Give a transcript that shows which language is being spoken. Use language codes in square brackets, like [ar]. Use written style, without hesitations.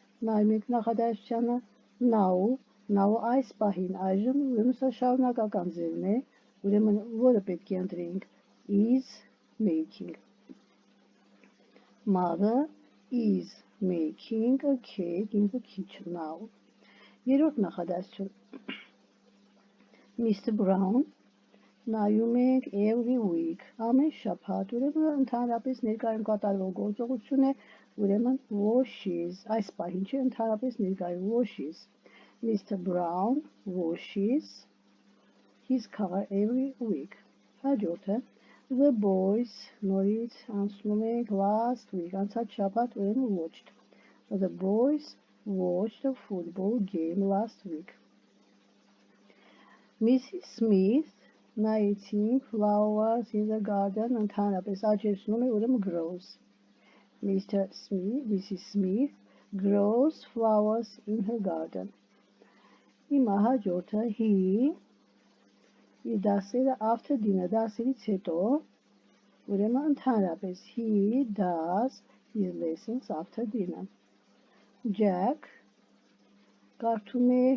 [hy] նայում ենք նախադասությանը [en] now [hy] այս պահին այժմ ուրեմն սա շարունակական ձևն է, ուրեմն որը պետք է ընտրենք [en] is making, mother is making a cake in the kitchen now։ [hy] Երրորդ նախադասություն Mr. Brown, նայում ենք [en] every week, [hy] ամեն շաբաթ, ուրեմն ընդհանրապես ներկայում կատարվող գործողություն է, ուրեմն washes, այս պահին չէ, ընդհանրապես ներկայում washes, Mr. [en] Brown washes his car every week։ [hy] Հաջորդը [en] the boys, [hy] նորից անցնում ենք [en] last week, [hy] անցած շաբաթ, ուրեմն [en] watched, the boys watched a football game last week։ Mrs. Smith, [hy] նայեցինք [en] flowers in the garden, [hy] ընդհանրապես աճեցնում է, ուրեմն [en] grows, Mrs. Smith grows flowers in her garden։ [hy] Հիմա հաջորդը [en] he, [hy] իր դասերը [en] after dinner, [hy] դասերից հետո, ուրեմն ընդհանրապես [en] he does his lessons after dinner։ Jack [hy] կարդում